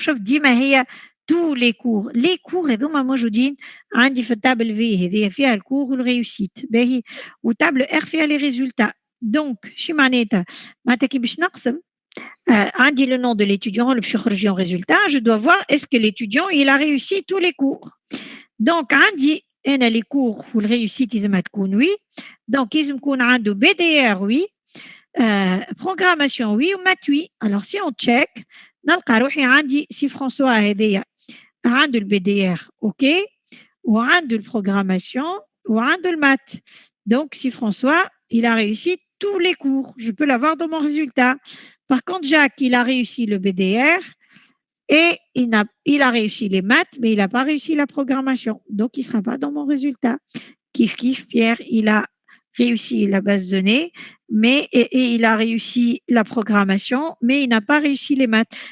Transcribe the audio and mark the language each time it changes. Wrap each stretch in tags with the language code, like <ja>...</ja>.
<fr>Je dis, tous les cours. Les cours, et donc, moi, je dis,</fr> <ar>عندي في</ar> <fr>table V, il y a le cours ou le réussite. Ou table R, il y a les résultats. Donc,</fr> <ar>شي معناتها كي باش نقسم</ar> <fr>عندي le nom de l'étudiant, le باش en résultat, je dois voir est-ce que l'étudiant il a réussi tous les cours.</fr> <ar>Donc عندي انا</ar> <fr>les cours</fr> <ar>والريوسيت لازم تكون oui.</ar> <fr>Donc</fr> <ar>لازم يكون عنده</ar> <fr>BDR oui, programmation oui ومات oui. Alors si on check</fr> <ar>نلقى روحي عندي سي فرانسوا هذايا عنده الBDR OK وعنده الprogrammation وعنده المات.</ar> <fr>Donc si François il a réussi tous les cours, je peux l'avoir dans mon résultat. Par contre, Jacques, il a réussi le BDR et il a réussi les maths, mais il n'a pas réussi la programmation. Donc, il ne sera pas dans mon résultat. Kif, Pierre, il a réussi la base de données, et il a réussi la programmation, mais il n'a pas réussi les maths.</fr>